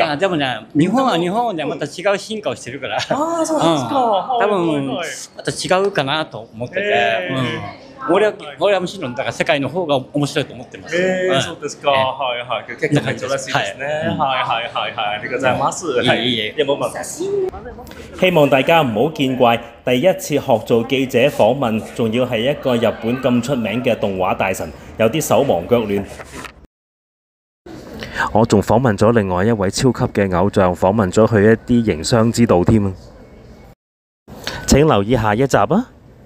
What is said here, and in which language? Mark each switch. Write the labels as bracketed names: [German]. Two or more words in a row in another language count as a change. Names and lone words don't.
[Japanese] いやでもね、日本は日本でまた違う進化をしてるから。ああそうですか。多分また違うかなと思ってて。俺はむしろだから世界の方が面白いと思ってます。そうですか。はいはい。結構珍しいですね。はい。ありがとうございます。 [Cantonese] 有冇問題？希望大家唔好見怪，第一次學做記者訪問，仲要係一個日本咁出名嘅動畫大神，有啲手忙腳亂。我仲訪問咗另外一位超級嘅偶像，訪問咗佢一啲營商之道添啊！請留意下一集啊！